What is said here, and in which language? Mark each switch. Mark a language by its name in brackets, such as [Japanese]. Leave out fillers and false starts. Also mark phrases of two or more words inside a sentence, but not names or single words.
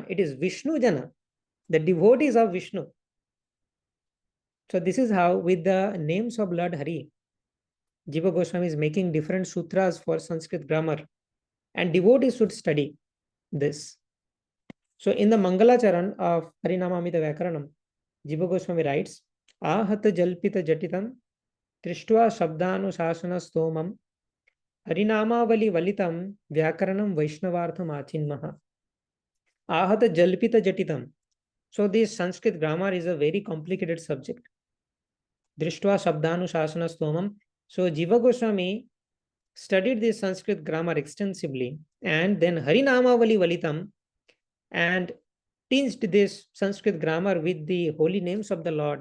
[English] It is Vishnu Jana, the devotees of Vishnu. So this is how, with the names of Lord Hari, Jiva Goswami is making different sutras for Sanskrit grammar. And devotees should study this. So in the Mangalacharan of Harinamamita Vyakaranam, Jiva Goswami writes, [Sanskrit] Ahata Jalpita Jatitam Trishtva Shabdanu Sasana Stomam Harinamavali Valitam Vyakaranam Vaishnavartham Achinmaha. Ahata Jalpita Jatitam. [English] So this Sanskrit grammar is a very complicated subject. [Sanskrit] Drishtva Shabdanu Sasana Stomam. [English] So Jiva Goswami studied this Sanskrit grammar extensively, and then [Sanskrit] Harinamavali Valitam, [English] and tinged this Sanskrit grammar with the holy names of the Lord.